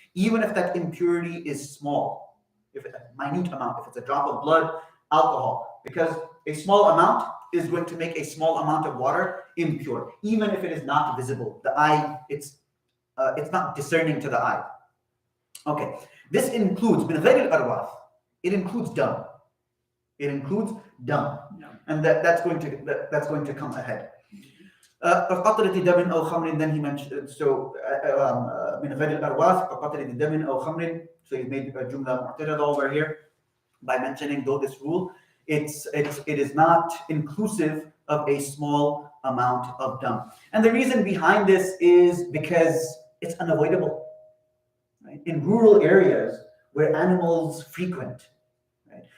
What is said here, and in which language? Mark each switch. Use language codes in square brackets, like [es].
[en] Even if that impurity is small, if it's a minute amount, if it's a drop of blood, alcohol, because a small amount is going to make a small amount of water impure, even if it is not visible. The eye, it's not discerning to the eye. Okay, this includes [ar] min ghayr al-arwath. [en] It includes dung. It includes dung, and that's going to come ahead. [ar] قطرة دم أو خمر, [en] then he mentioned so [ar] من غير الأرواث قطرة دم أو خمر. [en] So he made a jumla mu'tarada over here by mentioning, though this rule it is not inclusive of a small amount of dung. And the reason behind this is because it's unavoidable. Right? In rural areas where animals frequent, right?